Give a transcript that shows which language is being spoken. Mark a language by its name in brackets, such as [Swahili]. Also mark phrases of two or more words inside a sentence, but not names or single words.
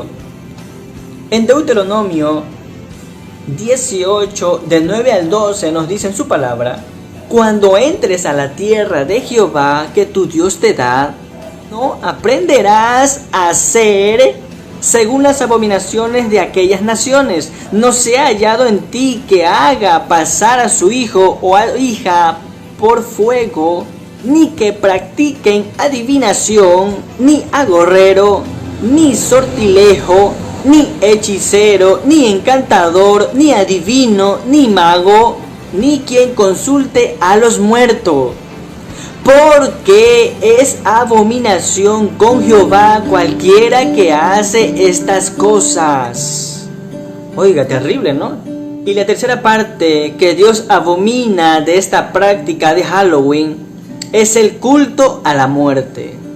[Spanish] En Deuteronomio 18, del 9 al 12, nos dice en su palabra: cuando entres a la tierra de Jehová que tu Dios te da, no aprenderás a hacer según las abominaciones de aquellas naciones. No sea hallado en ti que haga pasar a su hijo o a hija por fuego, ni que practiquen adivinación, ni agorrero, ni sortilejo, ni hechicero, ni encantador, ni adivino, ni mago, ni quien consulte a los muertos, porque es abominación con Jehová cualquiera que hace estas cosas. Oiga, terrible, ¿no? Y la tercera parte que Dios abomina de esta práctica de Halloween es el culto a la muerte.